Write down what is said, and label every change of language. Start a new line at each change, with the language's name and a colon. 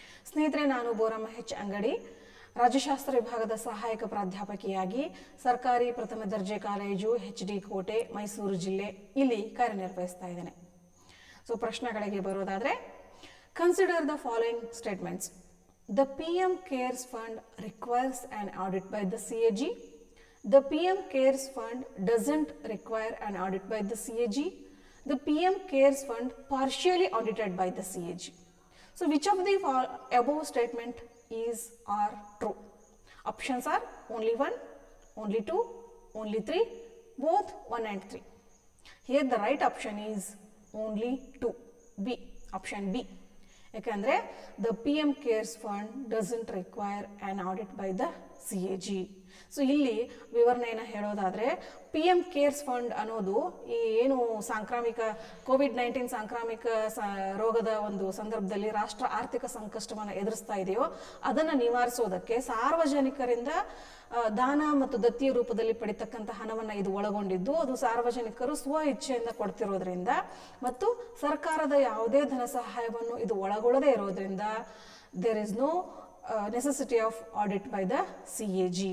Kannada: ಸ್ನೇಹಿತರೆ, ನಾನು ಬೋರಮ್ಮ H. ಅಂಗಡಿ, ರಾಜ್ಯಶಾಸ್ತ್ರ ವಿಭಾಗದ ಸಹಾಯಕ ಪ್ರಾಧ್ಯಾಪಕಿಯಾಗಿ ಸರ್ಕಾರಿ ಪ್ರಥಮ ದರ್ಜೆ ಕಾಲೇಜು HD ಕೋಟೆ, ಮೈಸೂರು ಜಿಲ್ಲೆ ಇಲ್ಲಿ ಕಾರ್ಯನಿರ್ವಹಿಸ್ತಾ ಇದ್ದೇನೆ.
English: so
Kannada: ಪ್ರಶ್ನೆಗಳಿಗೆ ಬರೋದಾದರೆ,
English: Consider the following statements. The PM cares fund requires an audit by the CAG. The PM cares fund doesn't require an audit by the CAG. The PM cares fund partially audited by the CAG. So which of the above statement is or true? Options are only 1, only 2, only 3, both 1 and 3. Here the right option is only 2, B, option B. ಯಾಕಂದರೆ the PM cares fund doesn't require an audit by the CAG.
Kannada: So ಇಲ್ಲಿ ವಿವರಣೆಯನ್ನು ಹೇಳೋದಾದರೆ, PM CARES fund ಅನ್ನೋದು ಈ ಏನು ಸಾಂಕ್ರಾಮಿಕ COVID-19 ಸಾಂಕ್ರಾಮಿಕ ರೋಗದ ಒಂದು ಸಂದರ್ಭದಲ್ಲಿ ರಾಷ್ಟ್ರ ಆರ್ಥಿಕ ಸಂಕಷ್ಟವನ್ನು ಎದುರಿಸ್ತಾ ಇದೆಯೋ ಅದನ್ನು ನಿವಾರಿಸೋದಕ್ಕೆ ಸಾರ್ವಜನಿಕರಿಂದ ದಾನ ಮತ್ತು ದತ್ತಿಯ ರೂಪದಲ್ಲಿ ಪಡಿತಕ್ಕಂಥ ಹಣವನ್ನು ಇದು ಒಳಗೊಂಡಿದ್ದು, ಅದು ಸಾರ್ವಜನಿಕರು ಸ್ವ ಇಚ್ಛೆಯಿಂದ ಕೊಡ್ತಿರೋದ್ರಿಂದ ಮತ್ತು ಸರ್ಕಾರದ ಯಾವುದೇ ಧನ ಸಹಾಯವನ್ನು ಇದು ಒಳಗೊಳ್ಳದೇ ಇರೋದ್ರಿಂದ
English: There is no necessity of audit by the CAG.